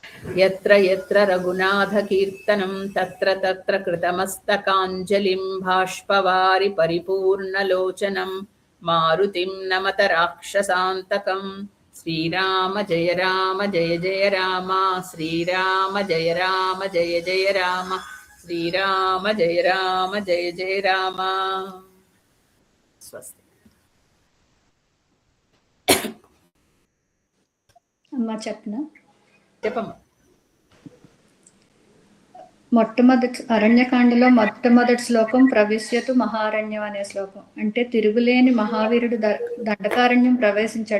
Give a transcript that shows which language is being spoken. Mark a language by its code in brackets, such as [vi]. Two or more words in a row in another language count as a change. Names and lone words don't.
[sa] यत्र यत्र रघुनाथकीर्तनं तत्र तत्र कृतमस्तकाञ्जलिं बाष्पवारि परिपूर्णलोचनं मारुतिं नमत राक्षसान्तकं श्रीराम जय राम श्रीराम जय राम श्रीराम जय राम स्वस्ति [te] అమ్మా చెప్పనా? చెప్పమ్మా. అరణ్యకాండలో మొట్టమొదటి శ్లోకం ప్రవిశ్యతు మహారణ్యం అనే శ్లోకం. అంటే తిరుగులేని మహావీరుడు దండకారణ్యం ప్రవేశించాడు.